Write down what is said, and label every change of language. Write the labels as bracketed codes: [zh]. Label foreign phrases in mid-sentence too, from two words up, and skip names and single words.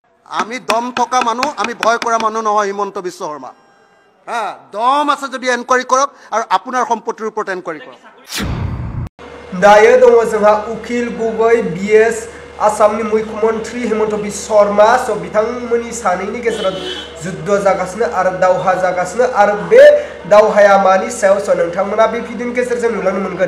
[as] আমি দম থকা মানুহ, আমি ভয় কৰা মানুহ নহয় হিমন্ত বিশ্ব শৰ্মা। [bn] হ্যাঁ, দম আছে যদি এনকোয়ারি করক আর আপনার সম্পত্তির উপর এনকোয়ারি করক। [brx] दायो दङ जोंहा उकिल गगৈ बिएस आसामनि मुख्यमंत्री हिमंत बिश्व शर्मा स बिथांमोननि सानैनि गेजेराव जुद्ध जागासिनो आरो दावहा जागासिनो आरो बे दावहाया मानि सायाव स नोंथांमोना बे भिडिअनि गेजेरजों नुलांनो मोनगोन।